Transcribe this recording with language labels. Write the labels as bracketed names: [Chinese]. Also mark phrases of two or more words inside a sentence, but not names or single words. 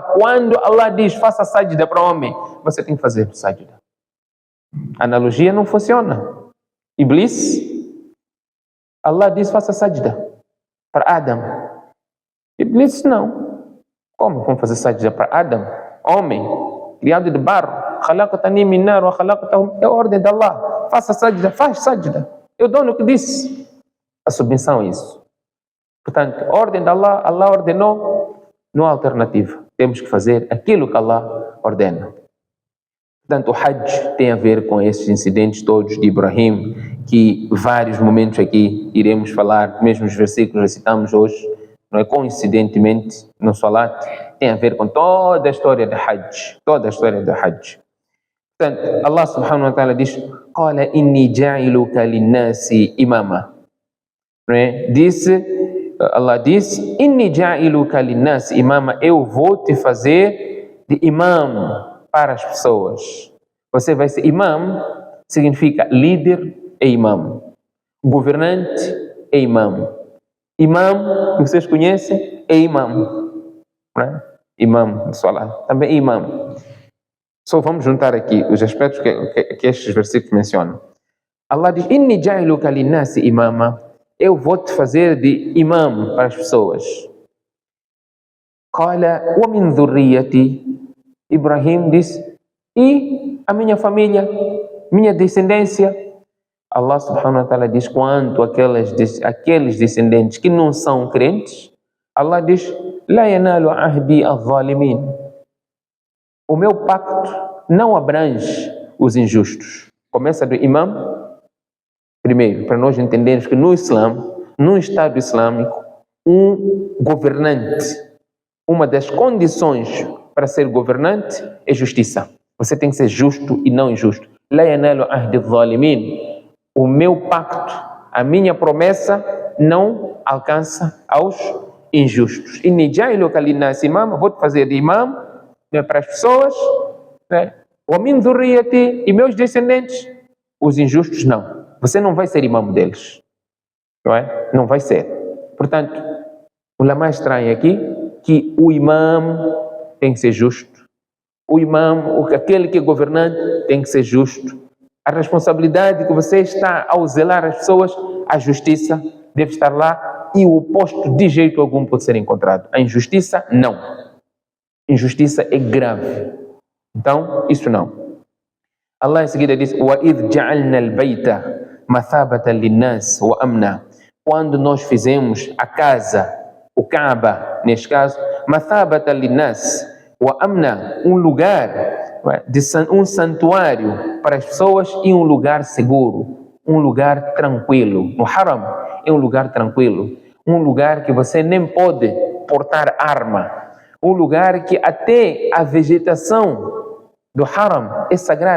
[Portuguese] Quando Allah diz faça sajda para o homem, você tem que fazer sajda. A analogia não funciona. Iblis, Allah diz faça sajda para Adam. Iblis não. Como vamos fazer sajda para Adam? Homem, criado de barro. [Arabic] خلقتني من نار وخلقته. [Portuguese] É a ordem de Allah. Faça sajda, faz sajda. É o dono que disse. A submissão é isso. Portanto, a ordem de Allah, Allah ordenou, não há alternativa. Temos que fazer aquilo que Allah ordena. Portanto, o Hajj tem a ver com esses incidentes todos de Ibrahim, que vários momentos aqui iremos falar, mesmo os versículos que recitamos hoje, não é coincidentemente no Salat, tem a ver com toda a história de Hajj. Toda a história de Hajj. Portanto, [Arabic] الله سبحانه وتعالى diz: قال إني جاعلك للناس إماما. Allah disse: إني جاعلك للناس إماما. [Portuguese] Eu vou te fazer de imam para as pessoas. Você vai ser imam, significa líder é imam. Governante é imam. Imam, que vocês conhecem, é imam. Né? Imam de Salah, também é imam. Só vamos juntar aqui os aspectos que estes versículos mencionam. Allah diz: [Arabic] إني جاعلك للناس إماما. [Portuguese] Eu vou te fazer de imam para as pessoas. [Arabic] قال ومن ذريتي. [Portuguese] Ibrahim disse: e a minha família, minha descendência. [Arabic] الله سبحانه وتعالى [Portuguese] diz: quanto aqueles descendentes que não são crentes, Allah diz: [Arabic] لا ينال عهدي الظالمين. [Portuguese] O meu pacto não abrange os injustos. Começa do imam. Primeiro, para nós entendermos que no Islã, no Estado Islâmico, um governante, uma das condições para ser governante é justiça. Você tem que ser justo e não injusto. [Arabic] لا ينال عهدي الظالمين. [Portuguese] O meu pacto, a minha promessa não alcança aos injustos. [Arabic] إني جاعلك للناس إماما. [Portuguese] Vou te fazer de imam, né, para as pessoas. [Arabic] ومن ذريتي. [Portuguese] E meus descendentes. Os injustos não. Você não vai ser imam deles. Não é? Não vai ser. Portanto, o ulama estranho aqui que o imam tem que ser justo. O imam, aquele que é governante, tem que ser justo. A responsabilidade que você está ao zelar as pessoas, a justiça deve estar lá e o oposto de jeito algum pode ser encontrado. A injustiça, não. Injustiça é grave. Então, isso não. Allah em seguida diz: [Arabic] وَإِذْ جَعَلْنَا الْبَيْتَ مَثَابَةً لِلنَّاسِ وَأَمْنًا. [Portuguese] Quando nós fizemos a casa, o Kaaba, neste caso, [Arabic] مَثَابَةً لِلنَّاسِ وَأَمْنًا, [Portuguese] um lugar, um santuário para as pessoas e um lugar seguro, um lugar tranquilo. No Haram é um lugar tranquilo, um lugar que você nem pode portar arma, um lugar que até a vegetação do Haram é sagrado.